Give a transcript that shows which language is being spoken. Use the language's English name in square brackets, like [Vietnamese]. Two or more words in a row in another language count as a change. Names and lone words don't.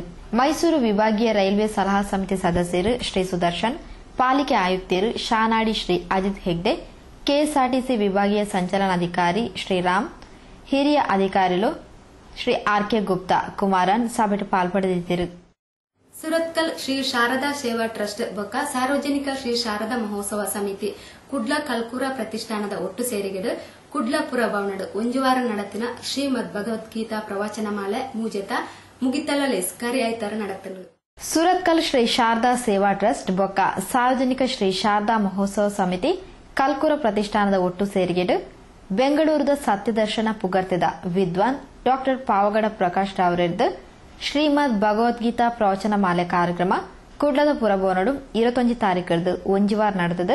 [Tulu] ಮೈಸೂರು ವಿಭಾಗೀಯ ರೈಲ್ವೆ ಸಲಹಾ ಸಮಿತಿ ಸದಸ್ಯರು ಶ್ರೀ ಸುದರ್ಶನ್, ಪಾಲಿಕೆ ಆಯುಕ್ತರು ಶಾನಾಡಿ ಶ್ರೀ ಅಜಿತ್ ಹೆಗ್ಡೆ, ಕೆಎಸ್ಆರ್ಟಿಸಿ ವಿಭಾಗೀಯ ಸಂಚಾಲನಾಧಿಕಾರಿ ಶ್ರೀರಾಮ್, ಹಿರಿಯ ಅಧಿಕಾರಿಗಳು ಶ್ರೀ ಆರ್.ಕೆ. ಗುಪ್ತಾ, ಕುಮಾರನ್ ಸಭೆಟ್ ಪಾಲ್ಪಡೆದಿದ್ದರು. ಸುರತ್ಕಲ್ ಶ್ರೀ ಶಾರದಾ ಸೇವಾ ಟ್ರಸ್ಟ್ ಬೊಕ್ಕ ಸಾರ್ವಜನಿಕ ಶ್ರೀ ಶಾರದಾ ಮಹೋತ್ಸವ ಸಮಿತಿ ಕುಡ್ಲ ಕಲ್ಕೂರ ಪ್ರತಿಷ್ಠಾನದ ಒಟ್ಟು ಸೇರಿಗೆಡು ಕುಡ್ಲಪುರ ಭವನಡು ಒಂಜುವಾರ ನಡತಿನ ಶ್ರೀಮದ್ ಭಗವದ್ಗೀತಾ ಪ್ರವಚನ ಮಾಲೆ ಮೂಜೆತ ಮುಗಿತಲಲೇಸ್ ಕರಿ ಐತರ ನಡತನು. ಸುರತ್ಕಲ್ ಶ್ರೀ ಶಾರದಾ ಸೇವಾ ಟ್ರಸ್ಟ್ ಬೊಕ್ಕ ಸಾರ್ವಜನಿಕ ಶ್ರೀ ಶಾರದಾ ಮಹೋತ್ಸವ ಸಮಿತಿ ಕಲ್ಕುರ ಪ್ರತಿಷ್ಠಾನದ ಒಟ್ಟು ಸೇರಿಗೆಡು ಬೆಂಗಳೂರದ ಸತ್ಯದರ್ಶನ ಪುಗರ್ತಿದ ವಿದ್ವಾನ್ ಡಾ ಪಾವಗಡ ಪ್ರಕಾಶ್ ರಾವ್ರದ್ದು ಶ್ರೀಮದ್ ಭಗವದ್ಗೀತಾ ಪ್ರವಚನ ಮಾಲೆ ಕಾರ್ಯಕ್ರಮ ಕುಡ್ಲದ ಪುರಭವನಡು 21 ತಾರೀಕರದು ಒಂಜುವಾರ ನಡೆದದು.